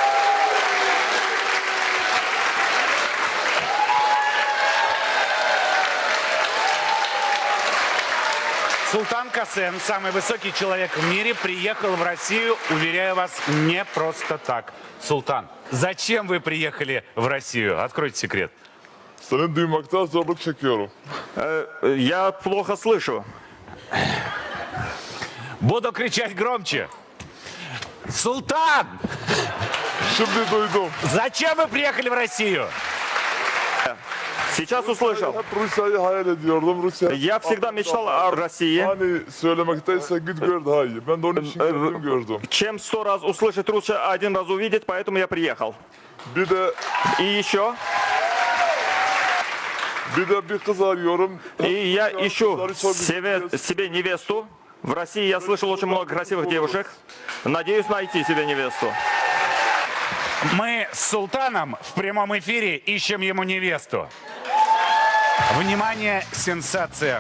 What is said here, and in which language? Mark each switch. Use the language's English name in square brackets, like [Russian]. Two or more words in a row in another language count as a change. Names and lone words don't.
[Russian] Султан Касен, самый высокий человек в мире, приехал в Россию, уверяю вас, не просто так. Султан, зачем вы приехали в Россию? Откройте секрет. [Turkish] Seni duymakta zorluk çekiyorum. [Russian] Я плохо слышу. Буду кричать громче. Султан, [Turkish] Şimdi duydum. [Russian] зачем вы приехали в Россию? Сейчас услышал. [Turkish] Hep Rusya'yı hayal ediyordum. Rusya. [Russian] Я всегда мечтал о России. [Turkish] Hani söylemekteyse git gör daha iyi. Ben de onun için geldim gördüm. [Russian] Чем 100 раз услышать, лучше один раз увидеть, поэтому я приехал. [Turkish] Bir de [Russian] И еще, [Turkish] bir kız arıyorum. [Russian] и я ищу себе невесту. В России я слышал очень много красивых девушек. Надеюсь найти себе невесту. Мы с Султаном в прямом эфире ищем ему невесту. Внимание, сенсация.